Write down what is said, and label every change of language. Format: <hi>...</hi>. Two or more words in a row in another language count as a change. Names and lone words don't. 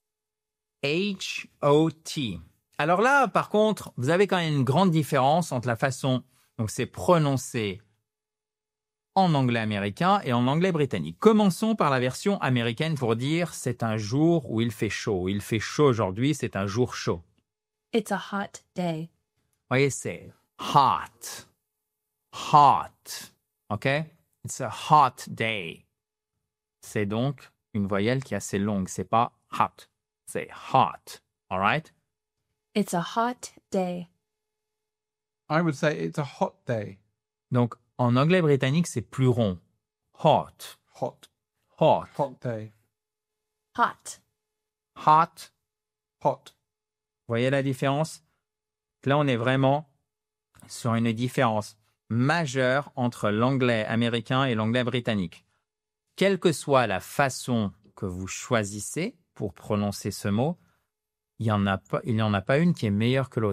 <fr>H-O-T. Alors là, par contre, vous avez quand même une grande différence entre la façon dont c'est prononcé en anglais américain et en anglais britannique. Commençons par la version américaine pour dire c'est un jour où il fait chaud. Il fait chaud aujourd'hui, c'est un jour chaud.</fr> <en>It's a hot day.</en> <fr>Vous voyez, c'est hot. Hot. OK?</fr> <en>It's a hot day.</en> <fr>C'est donc une voyelle qui est assez longue. C'est pas hot. C'est hot.</fr> <en>All right? It's a hot day. I would say it's a hot day.</en> <fr>Donc, en anglais britannique, c'est plus rond. Hot. Hot. Hot.</fr> <en>Hot day.</en> <fr>Hot. Hot. Hot. Vous voyez la différence? Là, on est vraiment sur une différence majeure entre l'anglais américain et l'anglais britannique. Quelle que soit la façon que vous choisissez pour prononcer ce mot, il n'y en a pas une qui est meilleure que l'autre.</fr>